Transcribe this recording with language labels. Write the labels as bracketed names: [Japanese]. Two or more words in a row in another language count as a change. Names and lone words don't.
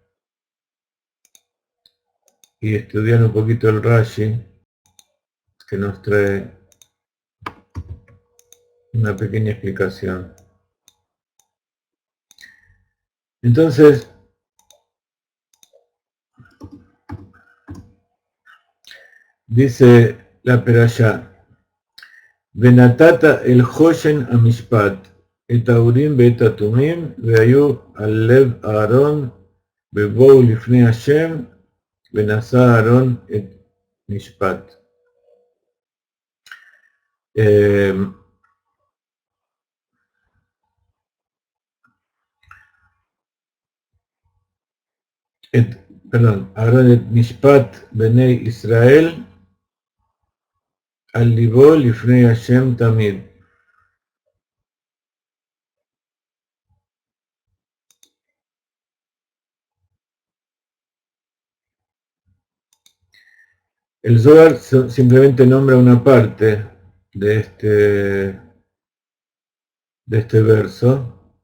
[Spanish] y estudiar un poquito el Rashi, que nos trae una pequeña explicación. Entonces, dice la Perashá, [Hebrew] ונתת אל חשן המשפט את האורים ואת התמים והיו על לב אהרן בבאו לפני השם ונשא אהרן את משפט. אהרן את משפט בני ישראל על לבו לפני השם תמיד. [Spanish] El Zohar simplemente nombra una parte de este verso.